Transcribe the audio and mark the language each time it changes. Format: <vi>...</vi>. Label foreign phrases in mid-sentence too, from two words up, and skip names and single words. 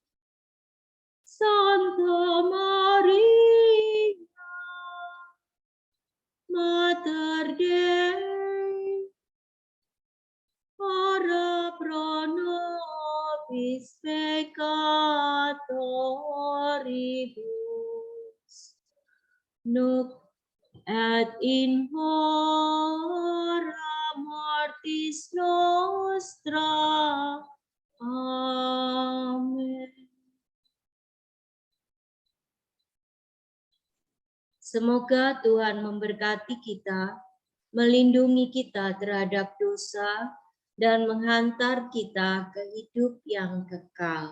<la>Santa Maria, Mater Dei, ora pro nobis peccatoribus, nunc et in hora mortis nostra. Amen.</la> <id>Semoga Tuhan memberkati kita, melindungi kita terhadap dosa, dan menghantar kita ke hidup yang kekal.</id>